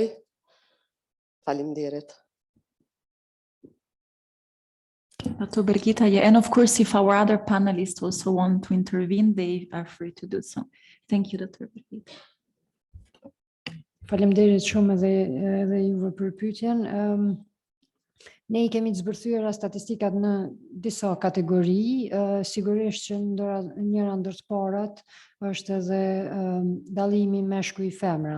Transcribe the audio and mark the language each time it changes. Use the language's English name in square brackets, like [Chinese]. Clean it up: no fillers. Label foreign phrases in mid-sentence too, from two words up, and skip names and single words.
[Albanian] Faleminderit. [English] Dr. Birgitta, yeah, and of course, if our other panelists also want to intervene, they are free to do so. Thank you, Dr. Birgitta. [Albanian] Faleminderit shumë edhe juve për pyetjen. Ne I kemi të zbërthyer statistikat në disa kategori, sigurisht që njëra ndër të parat është edhe dallimi meshkuj-femra.